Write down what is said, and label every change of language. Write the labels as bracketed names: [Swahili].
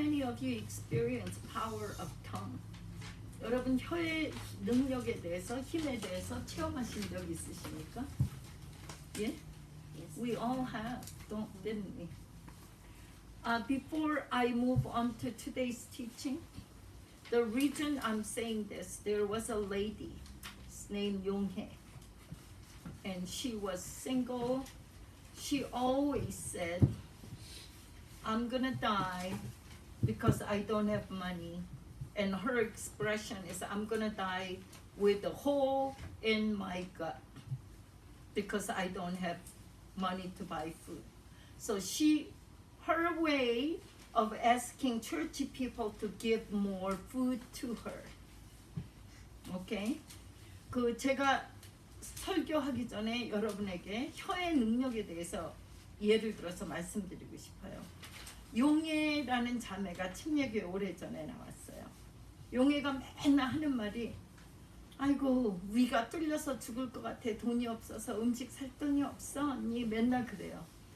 [English] of you experience power of tongue? [Korean] 여러분 혀의 능력에 대해서 힘에 대해서 체험하신 적 있으십니까? [English] 예? We all have, didn't we? Before I move on to today's teaching, the reason I'm saying this, there was a lady named Yonghae, and she was single. She always said, I'm gonna die because I don't have money. And her expression is, I'm gonna die with a hole in my gut because I don't have money to buy food. So her way of asking churchy people to give more food to her. Okay? [Korean] 제가 설교하기 전에 여러분에게 혀의 능력에 대해서 예를 들어서 말씀드리고 싶어요. 용해라는 자매가 침례교회 오래전에 나왔어요. 용해가 맨날 하는 말이, 아이고 위가 뚫려서 죽을 것 같아, 돈이 없어서, 음식 살 돈이 없어 언니, 맨날 그래요.